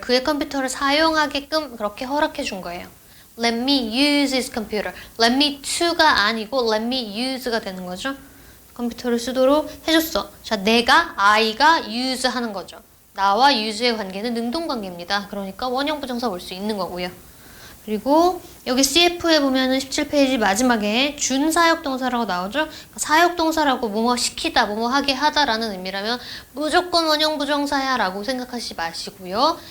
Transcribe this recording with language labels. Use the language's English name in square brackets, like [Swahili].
[Korean] 그의 컴퓨터를 사용하게끔 그렇게 허락해 준 거예요. [English] Let me use his computer. [Korean] Let me to가 아니고 [English] let me use [Korean] 가 되는 거죠. 컴퓨터를 쓰도록 해줬어. 자, 내가, I가 use 하는 거죠. 나와 use의 관계는 능동관계입니다. 그러니까 원형 부정사 올 수 있는 거고요. 그리고 여기 CF에 보면은 17페이지 마지막에 준사역동사라고 나오죠. 사역동사라고 뭐뭐 시키다, 뭐뭐 하게 하다라는 의미라면 무조건 원형 부정사야 라고 생각하시지 마시고요.